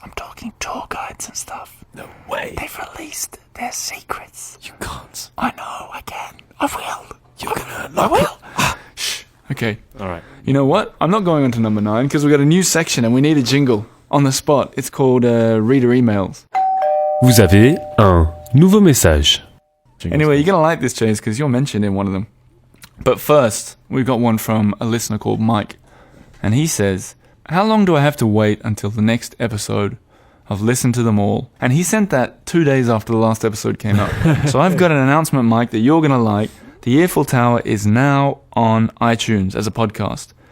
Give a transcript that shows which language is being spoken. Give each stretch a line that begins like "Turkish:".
English: I'm talking tour guides and stuff. No way. They've released their secrets. You can't. I know, I can. I will. You're gonna. I will. Shh. Okay. All right. You know what? I'm not going on to number 9 because we've got a new section and we need a jingle on the spot. It's called Reader Emails.
French: Vous avez un nouveau message.
English: Anyway, you're going to like this, James, because you're mentioned in one of them. But first, we've got one from a listener called Mike. And he says, how long do I have to wait until the next episode? I've listened to them all. And he sent that 2 days after the last episode came out. So I've got an announcement, Mike, that you're going to like. The Eiffel Tower is now on iTunes as a podcast.